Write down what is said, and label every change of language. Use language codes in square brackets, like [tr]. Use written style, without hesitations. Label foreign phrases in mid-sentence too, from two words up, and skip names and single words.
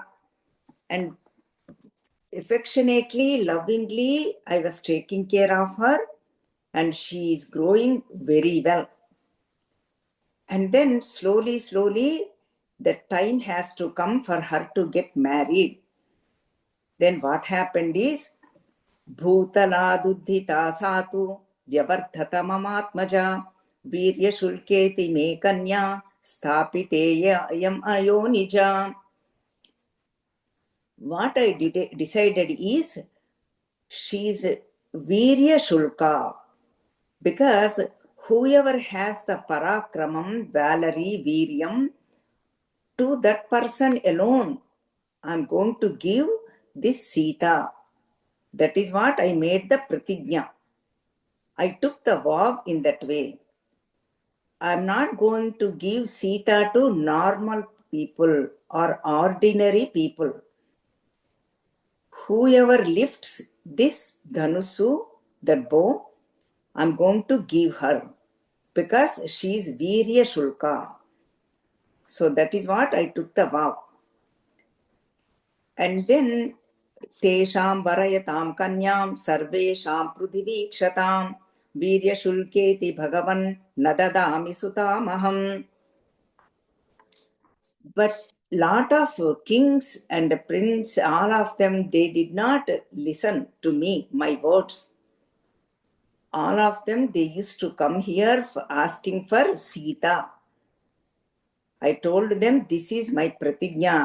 [en] And affectionately, lovingly, I was taking care of her and she is growing very well. And then slowly, the time has to come for her to get married. Then what happened is, [sa] Bhutaladuddhita satu vyavardhata mamatmaja virya shulketi me kanya stapiteya ayam ayonija. [en] What I decided is, she is [sa] virya shulka, [en] because whoever has the parakramam, valory, viryam, to that person alone, I'm going to give this Sita. That is what I made the pratigna. I took the vow in that way. I'm not going to give Sita to normal people or ordinary people. Whoever lifts this Dhanusu, that bow, I'm going to give her because she is [sa] Virya Shulka. [en] So that is what I took the vow. And then [sa] Tesham Varayatam Kanyam Sarvesham Prudhivikshatam Virya Shulketi Bhagavan Nadadami Sutamaham. [en] But lot of kings and princes, all of them, they did not listen to me, my words. All of them, they used to come here asking for Sita. I told them, this is my pratigna.